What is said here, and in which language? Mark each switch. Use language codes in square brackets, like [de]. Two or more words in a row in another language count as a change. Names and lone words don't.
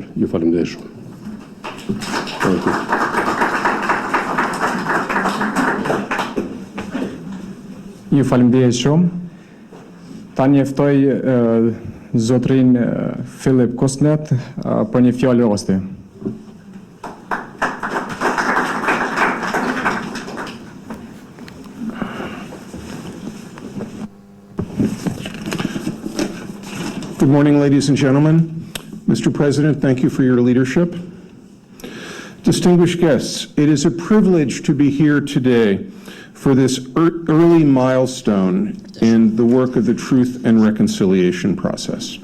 [sq] Ju faleminderit shumë. Ju faleminderit shumë. Tani e ftoj zotrin Filip Kosnet për një fjalë rosti. [en] Good morning, ladies and gentlemen. Mr. President, thank you for your leadership. Distinguished guests, it is a privilege to be here today for this early milestone in the work of the Truth and Reconciliation process.